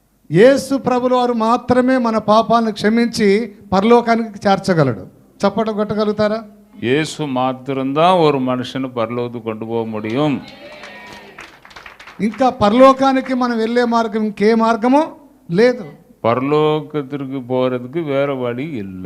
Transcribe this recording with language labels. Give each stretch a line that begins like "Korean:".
Telugu: యేసు ప్రభుల వారు మాత్రమే మన పాపాలను క్షమించి పరలోకానికి చేర్చగలడు. చప్పట కొట్టగలుగుతారా?
Tamil: இயேசு மாத்திரம்தான் ஒரு மனுஷனை பரலோகத்துக்கு கொண்டு போக முடியும்.
Telugu: ఇంకా పరలోకానికి మనం వెళ్ళే మార్గం ఇంకే మార్గము లేదు.
Tamil: பரலோகத்திற்கு போறதுக்கு வேற வழி இல்லை.